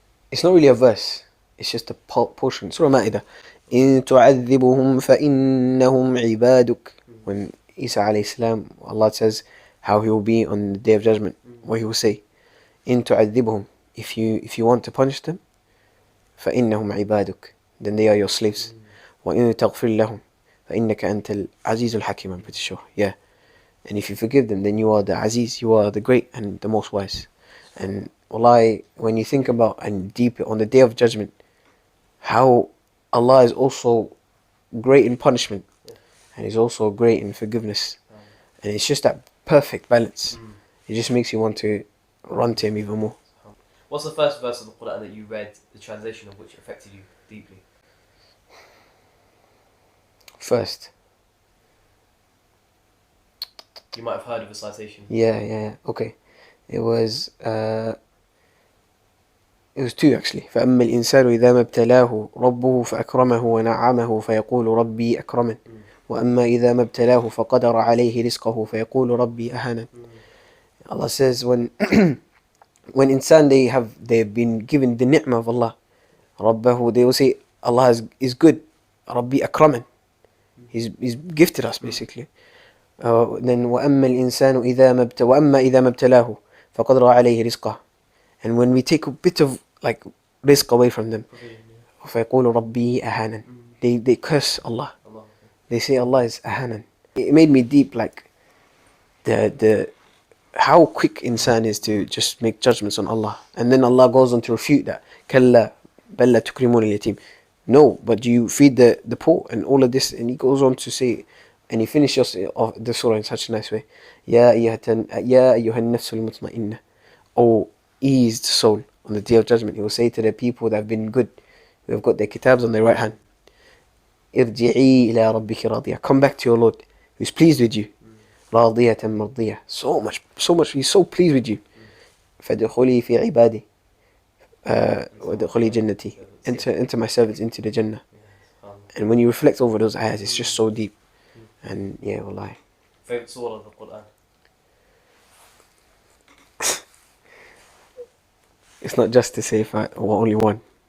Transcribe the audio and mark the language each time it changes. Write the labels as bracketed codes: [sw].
[en] it's not really a verse. It's just a portion. Surah Ma'idah. [ar] إن تعذبهم فإنهم عبادك. [en] When Isa alayhi salam, Allah says how he will be on the Day of Judgment. What he will say, [ar] إن تعذبهم. [en] If you want to punish them, [ar] فإنهم عبادك. [en] Then they are your slaves. [ar] وإن تغفر لهم فإنك أنت العزيز الحكيم. [en] I'm pretty sure. Yeah. And if you forgive them, then you are the Aziz. You are the great and the most wise. And wallahi, when you think about and deep on the Day of Judgment, how Allah is also great in punishment, and He's also great in forgiveness, and it's just that perfect balance. It just makes you want to run to Him even more. What's the first verse of the Qur'an that you read, the translation of which affected you deeply? First, You might have heard of a citation. yeah. Okay, it was two actually. [ar] فأما الإنسان إذا ما ابتلاه ربه فأكرمه ونعمه فيقول ربي أكرمن وأما إذا ما ابتلاه فقدر عليه رزقه فيقول ربي أهانن. [en] Allah says when insan they've been given the ni'mah of Allah, Rabbahu, they will say Allah is good. Rabbi akraman. He's gifted us basically. Then [ar] وأما الإنسان وأما إذا ما ابتلاه فقدر عليه رزقه. [en] And when we take a bit of like rizq away from them, [ar] فيقول ربي أهانن. [en] They curse Allah. They say Allah is ahanan. It made me deep, like the how quick insan is to just make judgments on Allah, and then Allah goes on to refute that. [ar] كلا بل لا تكرمون اليتيم. [en] No, but you feed the poor and all of this, and he goes on to say, and he finishes off the surah in such a nice way. [ar] يا أيها النفس المطمئنة. [en] Oh, eased soul. On the Day of Judgment, he will say to the people that have been good, who have got their kitabs on their right hand, [ar] ارجعي إلى ربك راضية. [en] Come back to your Lord, who's pleased with you. [ar] راضية مرضية. [en] So much, he's so pleased with you. [ar] فادخلي في عبادي وادخلي جنتي. [en] Enter my servants into the Jannah. And when you reflect over those ayahs, it's just so deep. And yeah, wallahi. Favorite surah of the Qur'an? It's not just to say if I want only one.